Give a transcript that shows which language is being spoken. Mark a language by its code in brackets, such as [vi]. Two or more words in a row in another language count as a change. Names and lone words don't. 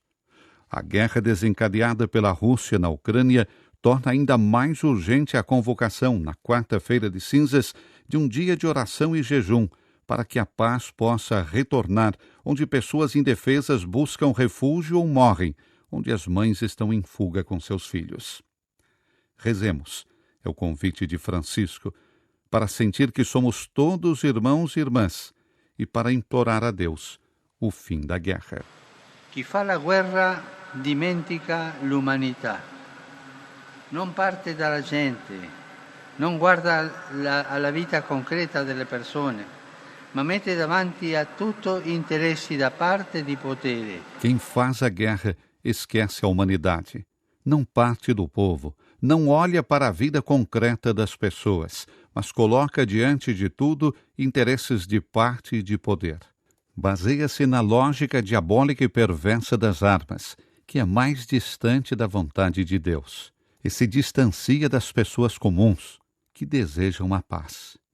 [pt] A guerra desencadeada pela Rússia na Ucrânia torna ainda mais urgente a convocação, na quarta-feira de cinzas, de um dia de oração e jejum, para que a paz possa retornar, onde pessoas indefesas buscam refúgio ou morrem, onde as mães estão em fuga com seus filhos. Rezemos, é o convite de Francisco, para sentir que somos todos irmãos e irmãs, e para implorar a Deus o fim da guerra. [it] Chi fa la guerra dimentica l'umanità. Non parte dalla gente, non guarda alla vita concreta delle persone, ma mette davanti a tutto interessi da parte di potere. [pt] Quem faz a guerra esquece a humanidade, não parte do povo, não olha para a vida concreta das pessoas, mas coloca diante de tudo interesses de parte e de poder. Baseia-se na lógica diabólica e perversa das armas, que é mais distante da vontade de Deus, e se distancia das pessoas comuns, que desejam a paz.